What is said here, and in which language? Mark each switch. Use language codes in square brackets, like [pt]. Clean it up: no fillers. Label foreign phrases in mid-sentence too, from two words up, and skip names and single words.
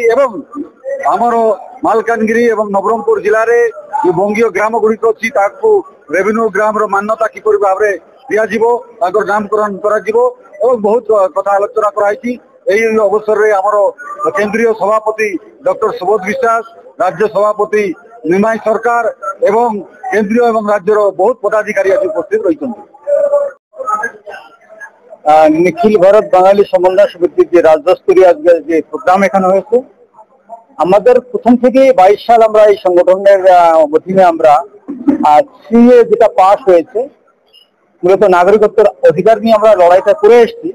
[or] ଏବଂ ଆମର ମାଲକାନଗିରି ଏବଂ ନବରଙ୍ଗପୁର ଜିଲ୍ଲାରେ ଯେଉଁ ବଙ୍ଗୀୟ ଗ୍ରାମ ଗୁଡ଼ିକ ଅଛି ତାକୁ ରେଭିନ୍ୟୁ ଗ୍ରାମର ମାନ୍ୟତା କିପରି ଭାବରେ ଦିଆଯିବ, ତାଙ୍କର ନାମକରଣ କରାଯିବ ଏବଂ ବହୁତ କଥା ଆଲୋଚନା କରାଯାଇଛି। ଏହି ଅବସରରେ ଆମର କେନ୍ଦ୍ରୀୟ ସଭାପତି ଡକ୍ଟର ସୁବୋଧ ବିଶ୍ୱାସ, ରାଜ୍ୟ ସଭାପତି ନିମାଇ ସରକାର ଏବଂ କେନ୍ଦ୍ରୀୟ ଏବଂ [bn] রাজ্যের বহুত পদাধিকারী আজ উপস্থিত রয়েছেন। নিখিল ভারত বাঙালি সমন্বয় সমিতির যে রাজ্যস্তরীয় আজকে যে প্রোগ্রাম এখানে হয়েছে, আমাদের প্রথম থেকে 22 সাল আমরা এই সংগঠনের অধীনে আমরা সিএ যেটা পাস হয়েছে, মূলত নাগরিকত্বের অধিকার নিয়ে আমরা লড়াইটা করে এসেছি।